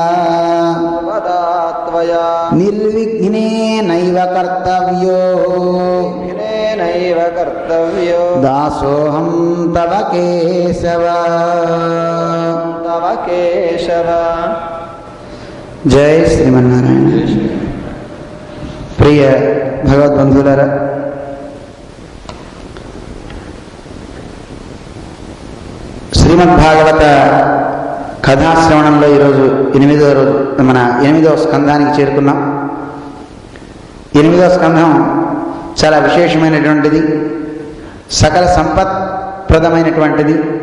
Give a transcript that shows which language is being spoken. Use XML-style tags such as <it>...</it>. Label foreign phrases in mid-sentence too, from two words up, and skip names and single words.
<sa>निर्विघ्नेनैव कर्तव्यो दासोऽहं तव केशव। जय श्रीमन्नारायण।</sa> <te>प्रिय భగవద్బంధువులారా, శ్రీమద్భాగవత కథాశ్రవణంలో ఈరోజు 8వ రోజు, మన 8వ స్కంధానికి చేరుకున్నాం. 8వ స్కంధం చాలా విశేషమైనటువంటిది, సకల సంపత్ప్రదమైనటువంటిది.</te>